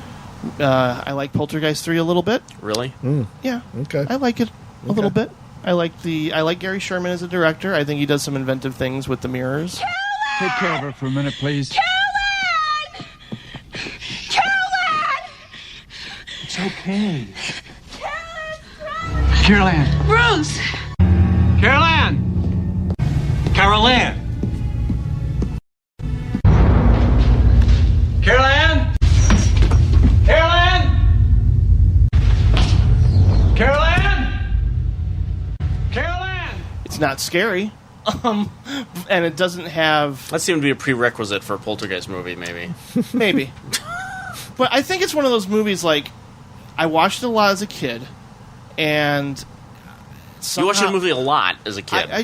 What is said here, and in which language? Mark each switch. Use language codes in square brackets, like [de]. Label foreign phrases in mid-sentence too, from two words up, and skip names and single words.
[en] I like Poltergeist 3 a little bit. Really? Yeah. Okay. I like it a little bit. I like Gary Sherman as a director. I think he does some inventive things with the mirrors. Take care of her for a minute, please. Collin! Collin! It's okay. Carol-Ann. Bruce! Carol-Ann! Carol-Ann! Carol-Ann! Carol-Ann! Carol-Ann! Carol-Ann! It's not scary. And it doesn't have... That seemed to be a prerequisite for a Poltergeist movie, maybe. Maybe. But I think it's one of those movies, I watched it a lot as a kid, and... You watched the movie a lot as a kid.